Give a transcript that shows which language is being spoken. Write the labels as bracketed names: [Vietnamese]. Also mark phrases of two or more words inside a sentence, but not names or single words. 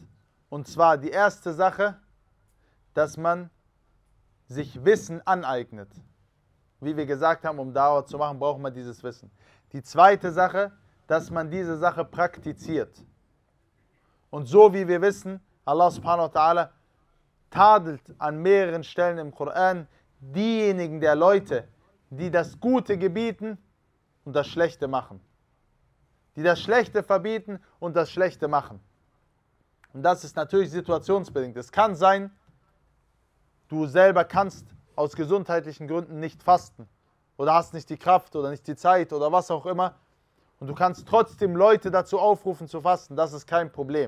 [German] Und zwar die erste Sache, dass man sich Wissen aneignet. Wie wir gesagt haben, um Dauer zu machen, braucht man dieses Wissen. Die zweite Sache, dass man diese Sache praktiziert. Und so wie wir wissen, [Arabic] الله سبحانه وتعالى [German] tadelt an mehreren Stellen im Koran diejenigen der Leute, die das Gute gebieten und das Schlechte machen. Die das Schlechte verbieten und das Schlechte machen. Und das ist natürlich situationsbedingt. Es kann sein, du selber kannst aus gesundheitlichen Gründen nicht fasten oder hast nicht die Kraft oder nicht die Zeit oder was auch immer und du kannst trotzdem Leute dazu aufrufen zu fasten, das ist kein Problem.